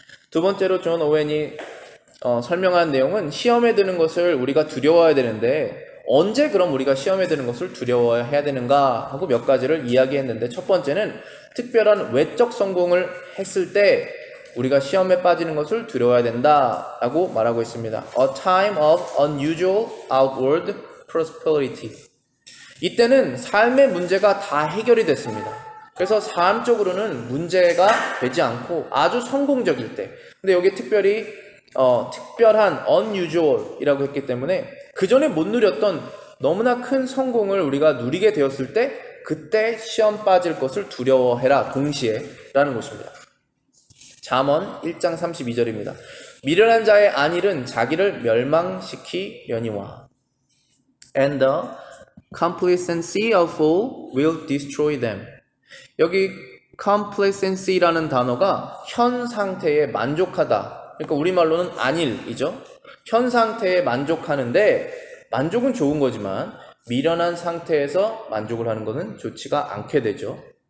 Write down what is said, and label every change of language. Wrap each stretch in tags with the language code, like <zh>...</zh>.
<ko>두 번째로 존 오웬이 설명한 내용은 시험에 드는 것을 우리가 두려워해야 되는데 언제 그럼 우리가 시험에 드는 것을 두려워해야 되는가 하고 몇 가지를 이야기했는데 첫 번째는 특별한 외적 성공을 했을 때 우리가 시험에 빠지는 것을 두려워해야 된다라고 말하고 있습니다.</ko> <en>A time of unusual outward prosperity.</en> <ko>이때는 삶의 문제가 다 해결이 됐습니다. 그래서 삶적으로는 문제가 되지 않고 아주 성공적일 때. 근데 여기 특별히 특별한 unusual이라고 했기 때문에 그 전에 못 누렸던 너무나 큰 성공을 우리가 누리게 되었을 때 그때 시험 빠질 것을 두려워해라 동시에 라는 것입니다. 잠언 1장 32절입니다. 미련한 자의 안일은 자기를 멸망시키려니와</ko> <en>and the complacency of fool will destroy them.</en> <ko>여기 complacency라는 단어가 현 상태에 만족하다. 그러니까 우리말로는 안일이죠. 현 상태에 만족하는데 만족은 좋은 거지만 미련한 상태에서 만족을 하는 것은 좋지가 않게 되죠.</ko>